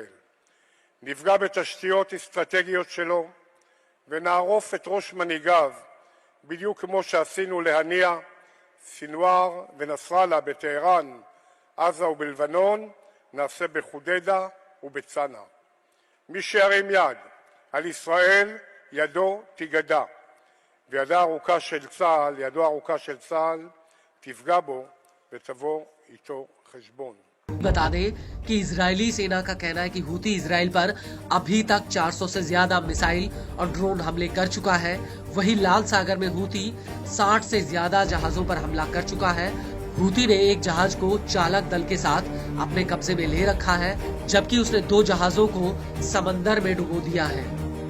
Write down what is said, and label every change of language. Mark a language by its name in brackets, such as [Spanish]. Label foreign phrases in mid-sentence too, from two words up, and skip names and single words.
[Hebrew] נפגע בתשתיות אסטרטגיות שלו ונערוף את ראש מנהיגיו, בדיוק כמו שעשינו להניע סינואר ונסראללה בטהרן, עזה ובלבנון, נעשה בחודדה ובצנע. מי שירים יד על ישראל, ידו תיגדע, וידו הארוכה של צה"ל תפגע בו ותבוא איתו חשבון। [Hindi] बता दें कि इजरायली सेना का कहना है कि हूती इजराइल पर अभी तक 400 से ज्यादा मिसाइल और ड्रोन हमले कर चुका है। वहीं लाल सागर में हूती 60 से ज्यादा जहाजों पर हमला कर चुका है। हूती ने एक जहाज को चालक दल के साथ अपने कब्जे में ले रखा है, जबकि उसने 2 जहाजों को समंदर में डुबो दिया है।